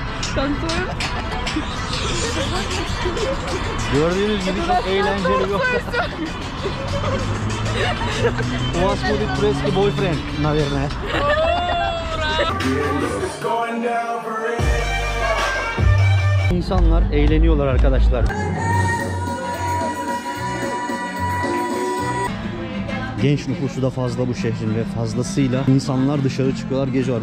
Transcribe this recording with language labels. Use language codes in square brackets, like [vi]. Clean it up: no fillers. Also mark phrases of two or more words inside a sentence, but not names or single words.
[tr] Kontrol. Gördüğünüz gibi çok eğlenceli bir ortam. [ru] У вас будет турецкий boyfriend, наверное. [tr] İnsanlar eğleniyorlar arkadaşlar. Genç nüfusu da fazla bu şehrin ve fazlasıyla insanlar dışarı çıkıyorlar, geziyorlar.